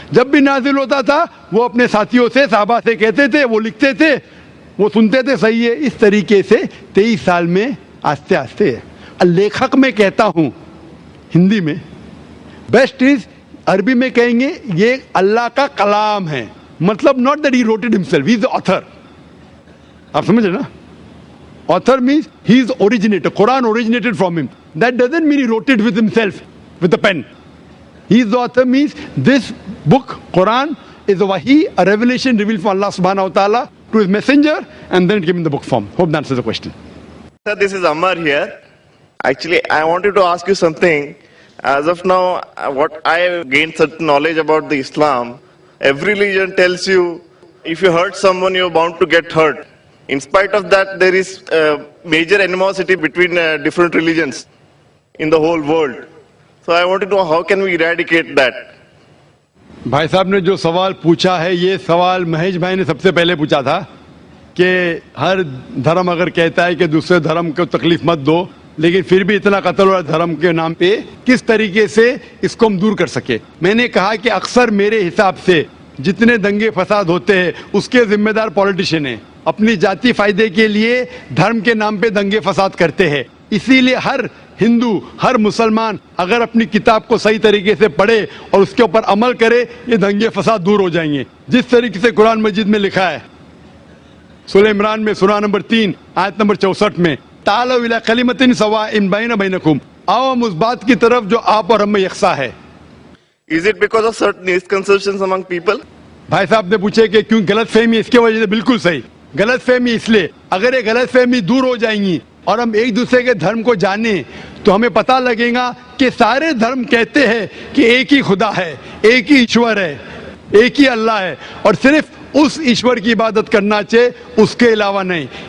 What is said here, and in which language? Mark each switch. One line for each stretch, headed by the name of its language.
Urdu: جب بھی نازل ہوتا تھا وہ اپنے ساتھیوں سے, صحابہ سے کہتے تھے, وہ لکھتے تھے, وہ سنتے تھے, صحیح ہے. اس طریقے سے 23 سال میں آہستہ آہستہ. لیکھک میں کہتا ہوں ہندی میں, بیسٹ از, عربی میں کہیں گے یہ اللہ کا کلام ہے.
English: مطلب not that he wrote it himself, he is the author.
Urdu: آپ سمجھے نا؟
English: Author means he is the originator. Quran originated from him. That doesn't mean he wrote it with himself, with a pen. He is the author means this book, Quran, is a wahi, a revelation revealed from Allah subhanahu wa ta'ala to his messenger, and then it came in the book form. Hope that answers the question. Sir, this is Ammar here. Actually, I wanted to ask you something. As of now, what I have gained certain knowledge about the Islam, every religion tells you if you hurt someone, you're bound to get hurt. In spite of that, there is major animosity between different religions in the whole world. So I wanted to know how can we eradicate that?
Urdu: بھائی صاحب نے جو سوال پوچھا ہے, یہ سوال مہیش بھائی نے سب سے پہلے پوچھا تھا کہ ہر دھرم اگر کہتا ہے کہ دوسرے دھرم کو تکلیف مت دو, لیکن پھر بھی اتنا قتل ہو رہا دھرم کے نام پہ, کس طریقے سے اس کو ہم دور کر سکے. میں نے کہا کہ اکثر میرے حساب سے جتنے دنگے فساد ہوتے ہیں اس کے ذمہ دار پولیٹیشین ہیں. اپنی ذاتی فائدے کے لیے دھرم کے نام پہ دنگے فساد کرتے ہیں. اسی لیے ہر ہندو, ہر مسلمان اگر اپنی کتاب کو صحیح طریقے سے پڑھے اور اس کے اوپر عمل کرے, یہ دنگے فساد دور ہو جائیں گے. جس طریقے سے قرآن مجید میں لکھا ہے, سورہ عمران میں سورہ نمبر 3 آیت نمبر 64 میں,
Arabic: تعالوا الی کلمۃ سواء بین بینکم,
Urdu: آؤ ہم اس بات کی طرف جو آپ اور ہم میں یکساں ہے.
English: Is it because of certain misconceptions among people?
Urdu: بھائی صاحب نے پوچھے کہ کیوں غلط فہمی, اس کی وجہ سے بالکل صحیح. غلط فہمی اس لیے, اگر یہ غلط فہمی دور ہو جائیں گی اور ہم ایک دوسرے کے دھرم کو جانیں تو ہمیں پتہ لگے گا کہ سارے دھرم کہتے ہیں کہ ایک ہی خدا ہے, ایک ہی ایشور ہے, ایک ہی اللہ ہے, اور صرف اس ایشور کی عبادت کرنا چاہیے, اس کے علاوہ نہیں.